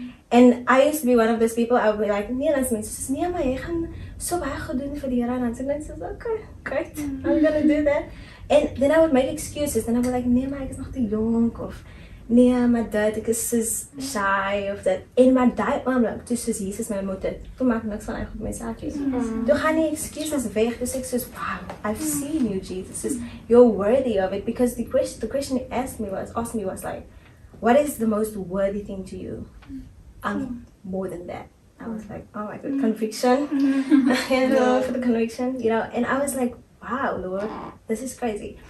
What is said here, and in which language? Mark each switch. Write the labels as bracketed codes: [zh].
[en] And I used to be one of those people, I would be like, [af] nee, maar jy gaan so baie goed doen vir die Here, en dan sê ek, [en] okay, great, I'm gonna do that. And then I would make excuses, and I would be like, [af] nee, maar ek is nog te jonk, of nee, maar dit, ek is soos shy, of dit. En maar die oomblik, toe soos Jesus my ontmoet het, toe maak niks van goed my saak nie. Toe gaan die excuses weg, toe sê ek soos, [en] wow, I've seen you, Jesus, you're worthy of it, because the question he asked me was like, what is the most worthy thing to you? More than that. I was like, oh my God, conviction. And for the conviction, you know, and I was like, wow, Lord, this is crazy.